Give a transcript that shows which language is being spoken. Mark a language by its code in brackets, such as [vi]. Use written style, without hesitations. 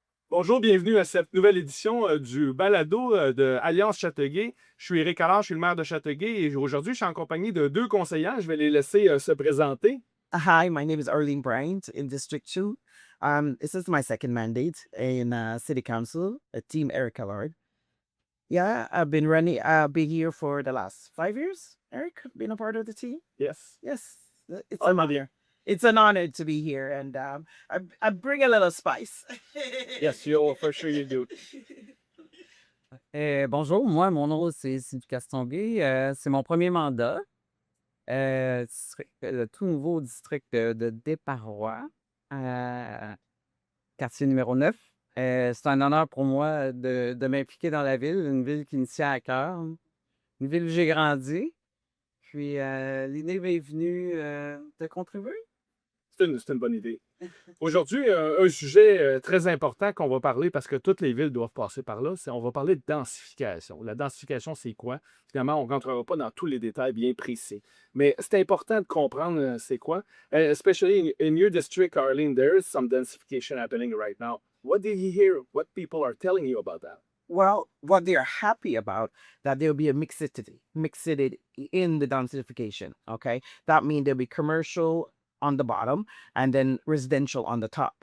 [fr] Bonjour, bienvenue à cette nouvelle édition du balado de Alliance Châteauguay. Je suis Éric Allard, je suis le maire de Châteauguay et aujourd'hui, je suis en compagnie de deux conseillères. Je vais les laisser se présenter. [en] Hi, my name is Arlene Bryant in District 2. This is my second mandate in City Council, Team Eric Allard. Yeah, I've been here for the last 5 years. Eric, been a part of the team. Yes. Yes, it's I'm an on honor. It's an honor to be here, and I bring a little spice. Yes, you for sure you do. [fr] Bonjour, moi, mon nom, c'est Sylvie Castonguay. C'est mon premier mandat. Le tout nouveau district de Desparois, quartier numéro 9. C'est un honneur pour moi de m'impliquer dans la ville, une ville qui me tient à cœur, une ville où j'ai grandi. Puis l'idée m'est venue de contribuer. C'est une bonne idée. Aujourd'hui, un sujet très important qu'on va parler parce que toutes les villes doivent passer par là, c'est on va parler de densification. La densification, c'est quoi? Finalement, on ne rentrera pas dans tous les détails bien précis. Mais c'est important de comprendre c'est quoi. [en] Especially in your district, Arlene, there is some densification happening right now. What did you hear? What people are telling you about that? Well, what they are happy about that there'll be a mixed city in the densification. Okay, that means there'll be commercial on the bottom and then residential on the top.